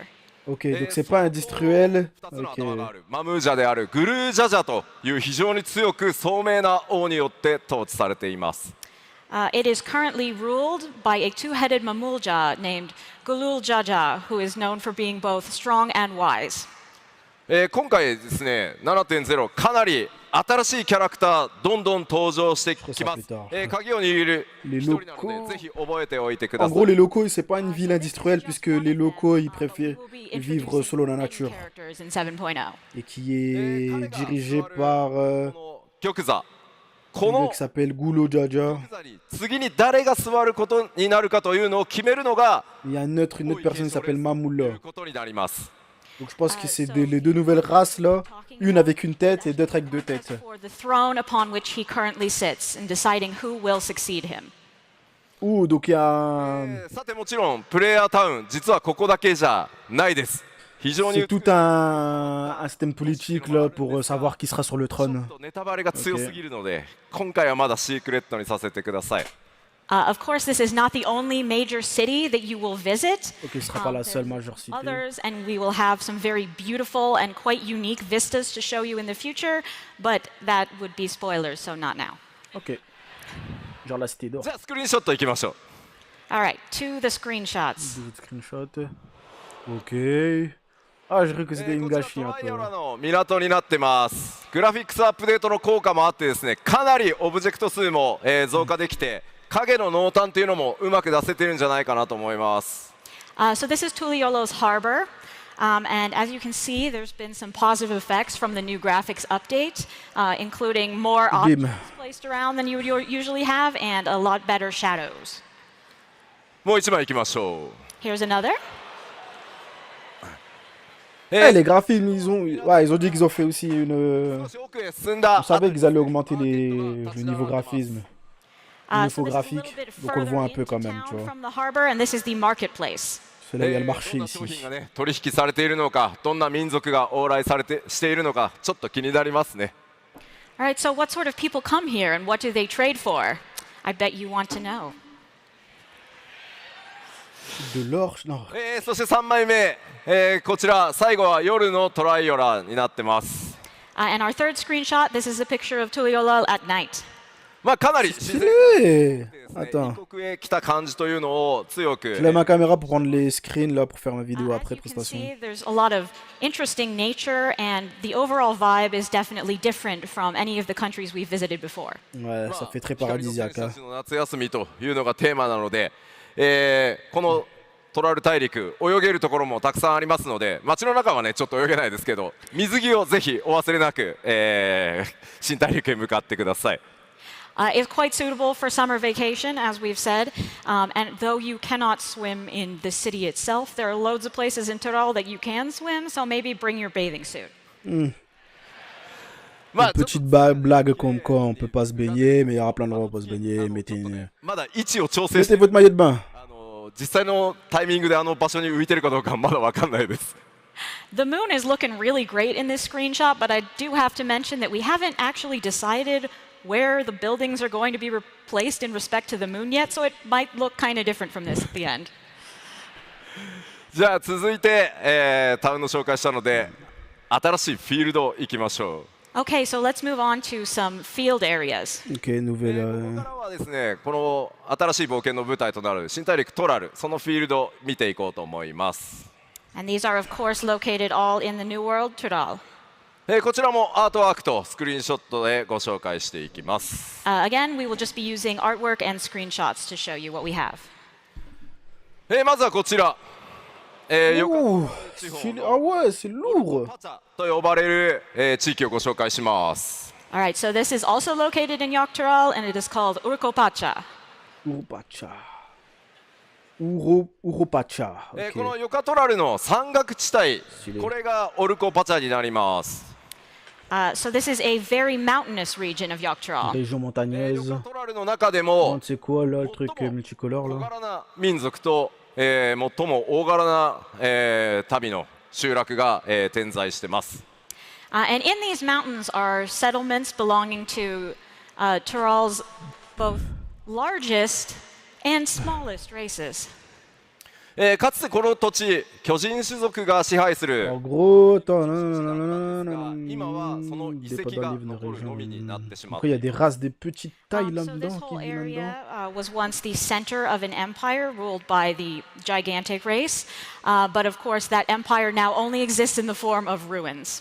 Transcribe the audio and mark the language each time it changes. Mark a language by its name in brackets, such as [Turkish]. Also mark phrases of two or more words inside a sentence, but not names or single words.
[French] Ok, donc c'est pas industriel. [Japanese] 2つの [French] Ok. [Japanese] 頭があるマムージャであるグルージャジャという非常に強く聡明な王によって統治されています。 [English] It is currently ruled by a two-headed Mamulja named Gulul Jaja, who is known for being both strong and wise. [Japanese] 今回ですね 7.0 かなり新しいキャラクターどんどん登場してきます。鍵を握る一人なのでぜひ覚えておいてくだ [French] En [Japanese] さ [French] gros, [Japanese] い。 [French] les locaux, c'est pas une ville industrielle puisque les locaux, ils préfèrent vivre solo dans la nature. [English] Characters in 7.0. [French] Et qui est dirigé par [Japanese] この玉座こ [French] un [Japanese] の [French] mec qui s'appelle Gulo Jaja. [Japanese] 玉座に次に誰が座ることになるかというのを決めるのが [French] Il y a une autre personne qui s'appelle [Japanese] とい [French] Mamoula. [Japanese] うことになります。 [French] Donc je pense que c'est les deux nouvelles races là. Une avec une tête et d'autres avec deux têtes. [English] For the throne upon which he currently sits and deciding who will succeed him. [French] Ouh, donc il y a un... [Japanese] さてもちろんプレイヤータウン実はここだけじゃないです。非常に [French] C'est tout un système politique là pour savoir qui sera sur le [Japanese] ちょ [French] trône. [Japanese] っとネタバレが強すぎるので、今回はまだシークレットにさせてください。 [English] Of course, this is not the only major city that you will visit. [French] Ok, ce sera pas la seule [English] There's [French] majeure cité. [English] others, and we will have some very beautiful and quite unique vistas to show you in the future, but that would be spoilers, so not now. [French] Ok. Genre la cité d'or. [Japanese] じゃあスクリーンショットいきましょう。 [English] All right, to the screenshots. [French] Des screenshots. Ok. Ah, j'ai cru que c'était [Japanese] こちら [French] Ingashi [Japanese] ト [French] un [Japanese] ライオラ [French] peu. [Japanese] の港になってます。グラフィックスアップデートの効果もあってですね、かなりオブジェクト数も、増加できて、影の濃淡というのもうまく出せてるんじゃないかなと思います。 [English] So this is Tuliolo's harbor. And as you can see, there's been some positive effects from the new graphics update, including more [French] Bim. [English] objects placed around than you would usually have, and a lot better shadows. [Japanese] もう一枚いきましょう。 [English] Here's another. [French] Eh, les graphismes, ils ont dit qu'ils ont fait aussi une. [Japanese] 少し奥へ進んだ [French] On savait qu'ils allaient augmenter le niveau graphisme. Le [English] So [French] niveau [English] this is a little [French] graphique. [English] bit [French] Donc on le voit un peu [English] further [French] quand [English] into [French] même, tu [English] town [French] vois. [English] from the harbor, and this is the marketplace. [French] C'est là où il y a le [Japanese] ど [French] marché [Japanese] んな商 [French] ici. [Japanese] 品がね取引されているのか、どんな民族が往来しているのか、ちょっと気になりますね。 [English] All right, so what sort of people come here, and what do they trade for? I bet you want to know. [French] De l'or. Non. [Japanese] そして3枚目、こちら最後は夜のトライオラになってます。 [English] And our third screenshot, this is a picture of Tuliolal at night. [Japanese] まあかなり自然 [French] Stylé! [Japanese] ですね、 [French] Attends. [Japanese] 異国へ来た感じというのを強く [French] Je lève ma caméra pour prendre les screens là pour faire ma vidéo [English] As [French] après [English] you can [French] prestation. [English] see, there's a lot of interesting nature, and the overall vibe is definitely different from any of the countries we've visited before. [French] Ouais, ça fait très [Japanese] 光の戦 [French] paradisiaque. [Japanese] 士 [French] Hein. [Japanese] たちの夏休みというのがテーマなので、このトラル大陸泳げるところもたくさんありますので、街の中はねちょっと泳げないですけど、水着をぜひお忘れなく、新大陸へ向かってください。 [English] It's quite suitable for summer vacation, as we've said. And though you cannot swim in the city itself, there are loads of places in Tyrol that you can swim, so maybe bring your bathing suit. [French] Une petite blague comme quoi on peut pas se baigner, mais il y aura plein d'endroits où on peut se baigner. Mettez votre maillot de bain. [Japanese] 実際のタイミングであの場所に浮いてるかどうかはまだ分かんないです。 [English] The moon is looking really great in this screenshot, but I do have to mention that we haven't actually decided where the buildings are going to be replaced in respect to the moon yet, so it might look kind of different from this at the end. [Japanese] じゃあ続いて、タウンの紹介したので新しいフィールド行きましょう。 [English] Okay, so let's move on to some field areas. [French] Ok, [Japanese] こ [French] nouvelle. [Japanese] こからはですね、この新しい冒険の舞台となる新大陸トラル、そのフィールド見ていこうと思います。 [English] And these are, of course, located all in the New World, Tural. [Japanese] こちらもアートワークとスクリーンショットでご紹介していきます。 [English] Again, we will just be using artwork and screenshots to show you what we have. [Japanese] まずはこちら、 [French] Oh, ah ouais, c'est lourd. [Japanese] パチャと呼ばれる、地域をご紹介します。 [English] All right, so this is also located in Yoktural, and it is called Urkopacha. Urupacha. Urupacha. [Japanese] この [French] Ok. [Japanese] ヨカトラルの山岳地帯、これがオルコパチャになります。 [English] So this is a very mountainous region of Yoktural. [French] Région [Japanese] ヨ [French] montagneuse. [Japanese] カトラルの中でも [French] C'est quoi là le truc multicolore [Japanese] 小 [French] là? [Japanese] 柄な民族と、最も大柄な、旅の集落が、点在してます。 [English] And in these mountains are settlements belonging to Tural's both largest and smallest races. [Japanese] かつてこの土地、巨人種族が支配する [French] En gros, attends, [Japanese] 今はその遺 [French] des [Japanese] 跡 [French] pas [Japanese] が [French] dans le livre de [Japanese] 残るのみになっ [French] région. [Japanese] てしまう。 [French] Après, il y a des races des petites tailles [English] So this [French] là-dedans qui [English] whole [French] vivent là-dedans. [English] area was once the center of an empire ruled by the gigantic race, but of course that empire now only exists in the form of ruins.